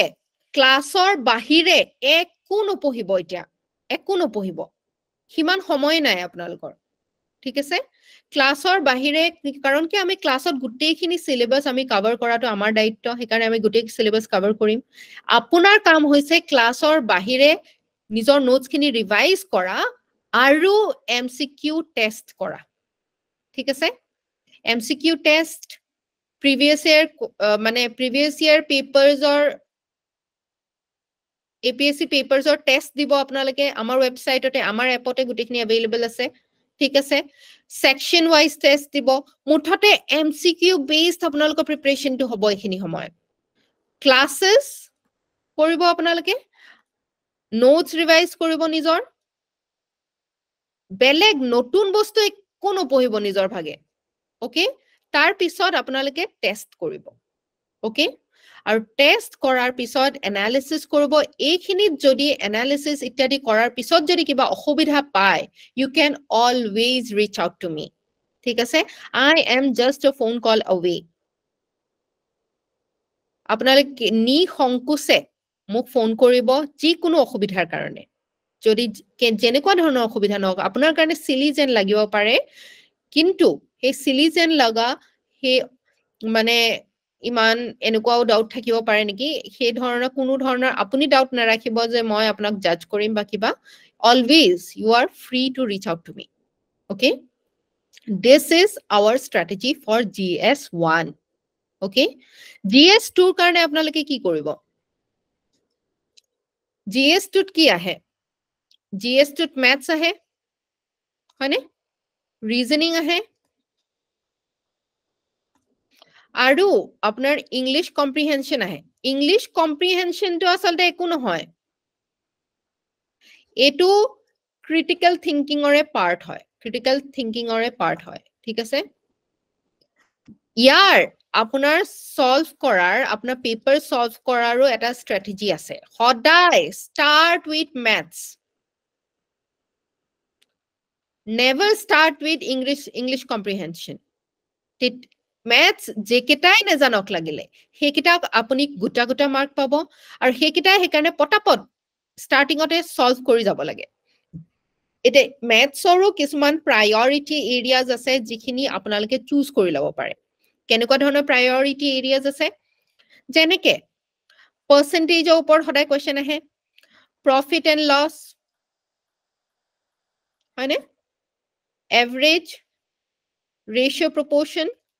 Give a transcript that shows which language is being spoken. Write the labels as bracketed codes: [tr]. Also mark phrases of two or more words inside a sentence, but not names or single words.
[as] ক্লাছৰ বাহিৰে একো নপঢ়িব এতিয়া একো নপঢ়িব হিমান সময় নাই আপোনালোকৰ ঠিক আছে ক্লাছৰ বাহিৰে কাৰণ কি আমি ক্লাছত গুটেইখিনি সিলেবাস আমি কভাৰ কৰাটো আমাৰ দায়িত্ব সেইকাৰণে আমি গুটেই সিলেবাস কভাৰ কৰিম আপোনাৰ কাম হৈছে ক্লাছৰ বাহিৰে নিজৰ নোটছখিনি ৰিভাইজ কৰা আৰু [en] MCQ test [as] কৰা ঠিক আছে [en] MCQ test previous year papers [as] or APSC পেপাৰছৰ টেষ্ট দিব আপোনালোকে আমাৰ ৱেবছাইটতে আমাৰ এপতে গুটেইখিনি এভেইলেবল আছে ঠিক আছে [en] section wise test [as] দিব মুঠতে [en] MCQ based [as] আপোনালোকৰ প্ৰিপাৰেচনটো হ'ব এইখিনি সময়ত ক্লাसेस কৰিব আপোনালোকে [en] notes revise [as] কৰিব নিজৰ বেলেগ নতুন বস্তু একো নপঢ়িব নিজৰ ভাগে ওকে তাৰ পিছত আপোনালোকে টেষ্ট কৰিব ওকে আৰু টেষ্ট কৰাৰ পিছত এনালিসিস কৰিব এইখিনিত যদি এনালিসিস ইত্যাদি কৰাৰ পিছত যদি কিবা অসুবিধা পায় [en] you can always reach out to me [as] ঠিক আছে [en] I am just a phone call away [as] আপোনালোকে নিসংকোচে মোক ফোন কৰিব যিকোনো অসুবিধাৰ কাৰণে যদি যেনেকুৱা ধৰণৰ অসুবিধা নহওক আপোনাৰ কাৰণে সিলি যেন লাগিব পাৰে কিন্তু সেই সিলি যেন লগা সেই মানে ইমান এনেকুৱাও ডাউট থাকিব পাৰে নেকি সেই ধৰণৰ কোনো ধৰণৰ আপুনি ডাউট নাৰাখিব যে মই আপোনাক জাজ কৰিম বা কিবা [en] always you are free to reach out to me okay this is our strategy for GS1 okay [as] GS2 ৰ কাৰণে আপোনালোকে কি কৰিব GS2 ত কি আহে GS2 ত maths আহে হয়নে reasoning আহে আৰু আপোনাৰ [en] English comprehension [as] আহে ইংলিশ কম্প্ৰিহেনশনটো আসলতে একো নহয় এটো ক্ৰিটিক্যাল থিংকিংৰে পাৰ্ট হয় ক্ৰিটিক্যাল থিংকিংৰে পাৰ্ট হয় ঠিক আছে ইয়াৰ আপোনাৰ সলভ কৰাৰ আপোনাৰ পেপাৰ সলভ কৰাৰো এটা স্ট্ৰ্যাটেজি আছে সদায় [en] start with maths never start with English comprehension [as] ম্যাথছ যেকেটাই নেজানক লাগিলে হেকিটাক আপুনি গুটা গুটা মাৰ্ক পাব আৰু হেকিটাই হেকাৰণে পটাপট স্টাৰ্টিংতে সলভ কৰি যাব লাগে এতে ম্যাথছৰো কিছুমান [en] priority areas [as] আছে যিখিনি আপোনালোকে চুজ কৰি লব পাৰে কেনেকুৱা ধৰণৰ [en] priority areas [as] আছে যেনেকে পাৰ্চেন্টেজৰ ওপৰত সদায় কোৱেশ্চন আহে [en] profit and loss [as] হয়নে [en] average ratio proportion